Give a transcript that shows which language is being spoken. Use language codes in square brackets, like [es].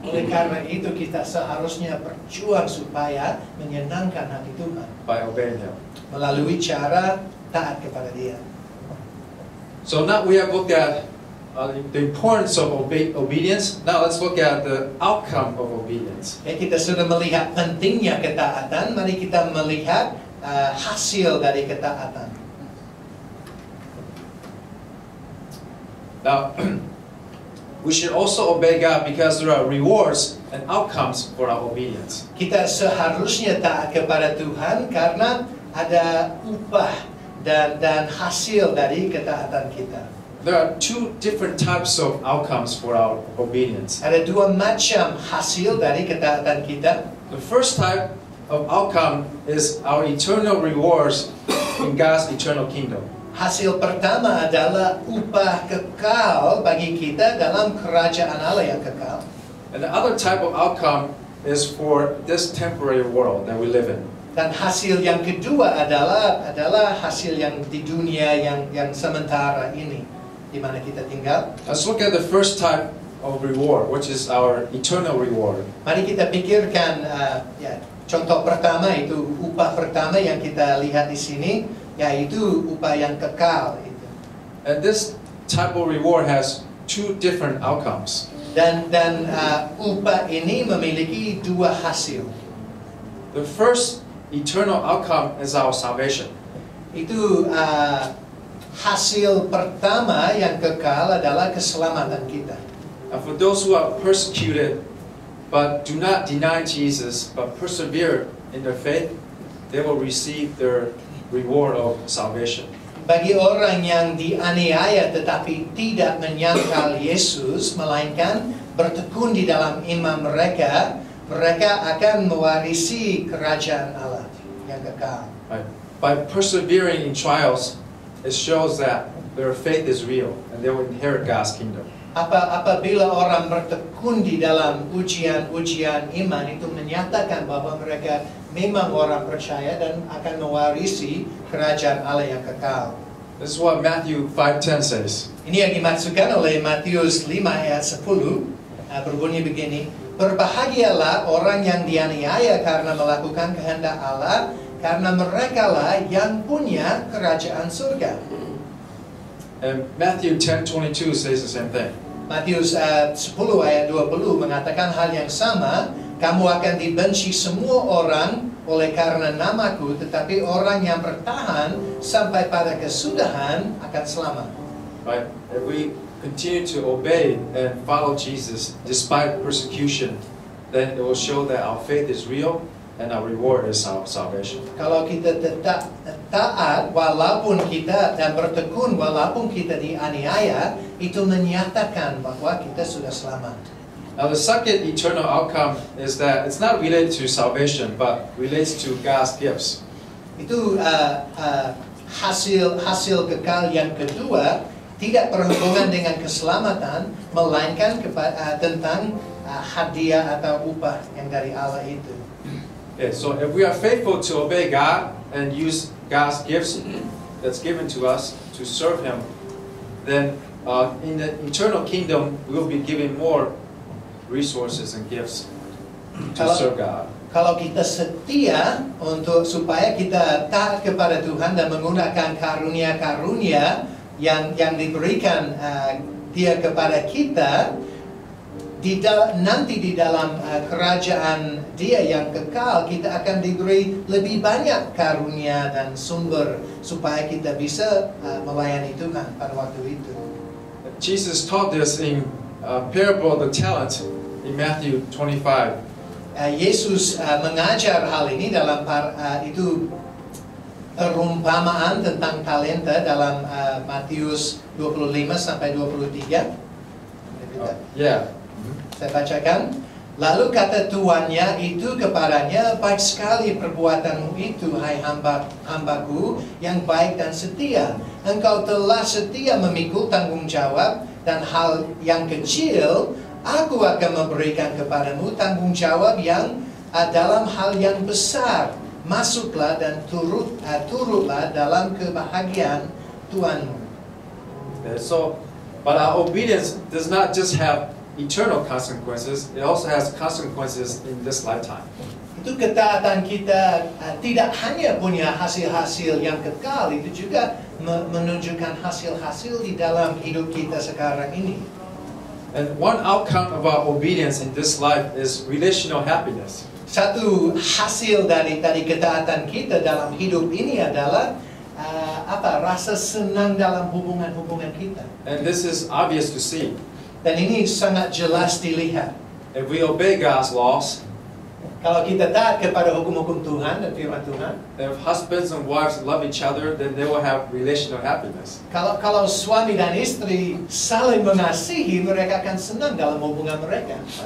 [id] Oleh karena itu kita seharusnya berjuang supaya menyenangkan hati Tuhan [en] By obeying Him. [id] melalui cara taat kepada Dia. [en] So now we have looked at the importance of obedience. Now let's look at the outcome of obedience. [id] Kita sudah melihat pentingnya ketaatan, mari kita melihat hasil dari ketaatan. [en] Now, we should also obey God because there are rewards and outcomes for our obedience. [id] Kita seharusnya taat kepada Tuhan karena ada upah dan hasil dari ketaatan kita. [en] There are two different types of outcomes for our obedience. [id] Ada dua macam hasil dari ketaatan kita. [en] The first type of outcome is our eternal rewards in God's eternal kingdom. [id] Hasil pertama adalah upah kekal bagi kita dalam kerajaan Allah yang kekal. [en] And the other type of outcome is for this temporary world that we live in. [id] Dan hasil yang kedua adalah hasil yang di dunia yang sementara ini, di mana kita tinggal. [en] Let's look at the first type of reward, which is our eternal reward. [id] Mari kita pikirkan contoh pertama itu upah pertama yang kita lihat di sini, yaitu upah yang kekal itu. [en] And this type of reward has two different outcomes. [id] Dan upah ini memiliki dua hasil. [en] The first eternal outcome is our salvation. [id] Itu hasil pertama yang kekal adalah keselamatan kita. [en] And for those who are persecuted but do not deny Jesus but persevere in their faith, they will receive their reward of salvation. [id] Bagi orang yang dianiaya tetapi tidak menyangkal Yesus, melainkan bertekun di dalam iman mereka, mereka akan mewarisi kerajaan Allah yang kekal. [en] Right? By persevering in trials, it shows that their faith is real and they will inherit God's kingdom. [id] Apabila orang bertekun di dalam ujian-ujian iman, itu menyatakan bahwa mereka memang orang percaya dan akan mewarisi kerajaan Allah yang kekal. [en] This is what Matthew 5:10 says. [id] Ini yang dimaksudkan oleh Matius 5 ayat 10, berbunyi begini, berbahagialah orang yang dianiaya karena melakukan kehendak Allah, karena merekalah yang punya kerajaan surga. [en] And Matthew 10:22 says the same thing. [id] Matius 10 ayat 20 mengatakan hal yang sama, kamu akan dibenci semua orang oleh karena namaku, tetapi orang yang bertahan sampai pada kesudahan akan selamat. [en] Right? If we continue to obey and follow Jesus despite persecution, then it will show that our faith is real and our reward is our salvation. [id] Kalau kita tetap taat walaupun kita dan bertekun walaupun kita dianiaya, itu menyatakan bahwa kita sudah selamat. [en] Now the second eternal outcome is that it's not related to salvation but relates to God's gifts. [id] Itu hasil kekal yang kedua, tidak berhubungan dengan keselamatan, melainkan tentang hadiah atau upah yang dari Allah itu. [en] Yeah, so if we are faithful to obey God and use God's gifts that's given to us to serve Him, then in the eternal kingdom we will be given more resources and gifts to serve God. [id] Kalau kita setia supaya kita taat kepada Tuhan dan menggunakan karunia-karunia yang diberikan Dia kepada kita, nanti di dalam kerajaan Dia yang kekal, kita akan diberi lebih banyak karunia dan sumber supaya kita bisa melayani Tuhan pada waktu itu. [en] Jesus taught this in parable of the talent in Matthew 25. [id] Yesus mengajar hal ini dalam itu perumpamaan tentang talenta dalam Matius 25 sampai 23. [en] Yeah. [id] Saya bacakan. Lalu kata tuannya itu kepadanya, baik sekali perbuatanmu itu, hai hambaku yang baik dan setia. Engkau telah setia memikul tanggung jawab, dan hal yang kecil, aku akan memberikan kepadamu tanggung jawab yang dalam hal yang besar. Masuklah dan turutlah dalam kebahagiaan Tuhanmu. [en] So, but our obedience does not just have eternal consequences, it also has consequences in this lifetime. [id] Itu ketaatan kita tidak hanya punya hasil-hasil yang kekal, itu juga menunjukkan hasil-hasil di dalam hidup kita sekarang ini. [en] And one outcome of our obedience in this life is relational happiness. [id] Satu hasil dari ketaatan kita dalam hidup ini adalah rasa senang dalam hubungan-hubungan kita. [en] And this is obvious to see. [id] Dan ini sangat jelas dilihat. [en] If we obey God's laws, [id] kalau kita taat kepada hukum-hukum Tuhan dan firman Tuhan, [en] if husbands and wives love each other, then they will have relational happiness. [id] Kalau suami dan istri saling mengasihi, mereka akan senang dalam hubungan mereka.